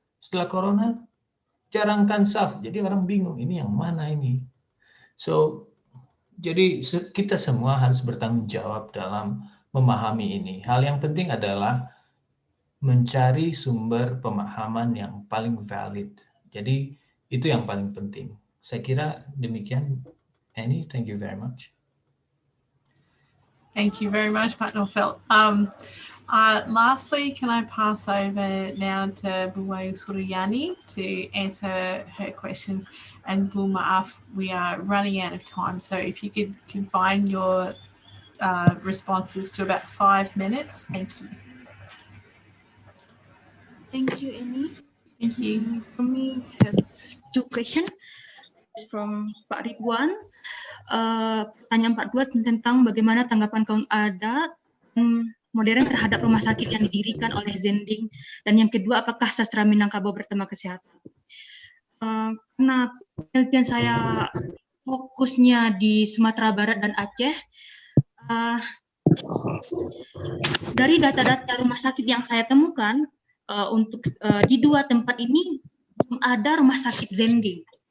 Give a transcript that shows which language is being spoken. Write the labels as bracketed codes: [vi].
[id] Setelah corona, jarangkan saf. Jadi orang bingung, ini yang mana ini? So, jadi kita semua harus bertanggung jawab dalam memahami ini. Hal yang penting adalah mencari sumber pemahaman yang paling valid. Jadi itu yang paling penting. Saya kira demikian. [en] Annie, thank you very much. Thank you very much, Pak Nofel. Lastly, can I pass over now to Bu Wayu Suryani to answer her questions? And Bu Maaf, we are running out of time, so if you could confine your responses to about 5 minutes, thank you. Thank you, Annie. Thank you. For me, I have 2 questions from Pak Ridwan. [id] Pertanyaan Pak Duat tentang bagaimana tanggapan kaum adat modern terhadap rumah sakit yang didirikan oleh Zending, dan yang kedua, apakah sastra Minangkabau bertema kesehatan. Karena penelitian saya fokusnya di Sumatera Barat dan Aceh, dari data-data rumah sakit yang saya temukan, untuk di 2 tempat ini belum ada rumah sakit Zending.